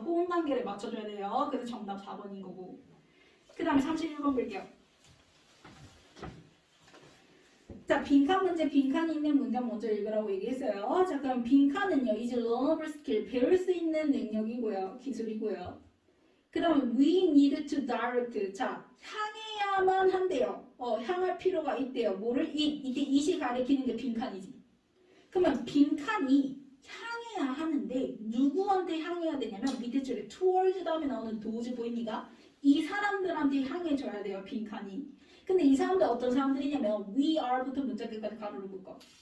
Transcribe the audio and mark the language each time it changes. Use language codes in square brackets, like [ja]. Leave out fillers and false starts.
[ko] 호응관계를 맞춰줘야 돼요. 그래서 정답 4번인 거고. 그 다음에 31번 볼게요. 자, 빈칸 문제, 빈칸이 있는 문장 먼저 읽으라고 얘기했어요. 자, 그럼 빈칸은요, 이제 learnable skill, 배울 수 있는 능력이고요. 기술이고요. [en] 그 다음에 we need to direct. [ko] 자, 향해야만 한대요. 향할 필요가 있대요. 뭐를? 이때 이시 가리키는 게 빈칸이지. 그러면 빈칸이 향해야 하는데 누구한테 향해야 되냐면 밑에 줄에 towards 다음에 나오는 those 보입니까? 이 사람들한테 향해줘야 돼요. 빈칸이. 근데 이 사람들 어떤 사람들이냐면 we are부터 문자 끝까지 가로를 묶어.